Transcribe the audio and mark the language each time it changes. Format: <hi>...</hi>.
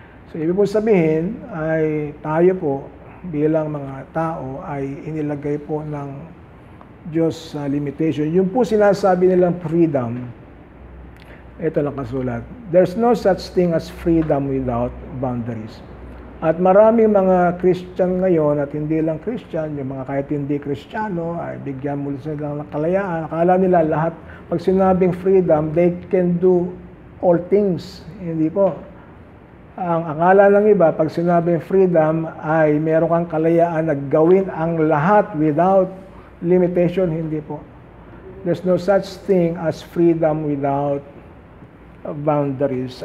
<tl>So, ibig po sabihin ay tayo po bilang mga tao ay inilagay po ng Diyos sa limitation. Yung po sinasabi nilang freedom, ito lang kasulat.</tl> <en>There's no such thing as freedom without boundaries.</en> <tl>At maraming mga Christian ngayon at hindi lang Christian, yung mga kahit hindi Kristiyano, ay bigyan mo sila ng kalayaan. Akala nila lahat, pag sinabing freedom,</tl> <en>they can do all things.</en> <tl>Hindi po. Ang akala ng iba, pag sinabing freedom, ay meron kang kalayaan na gawin ang lahat</tl> <en>without limitation.</en> <tl>Hindi po.</tl> <en>There's no such thing as freedom without boundaries.</en>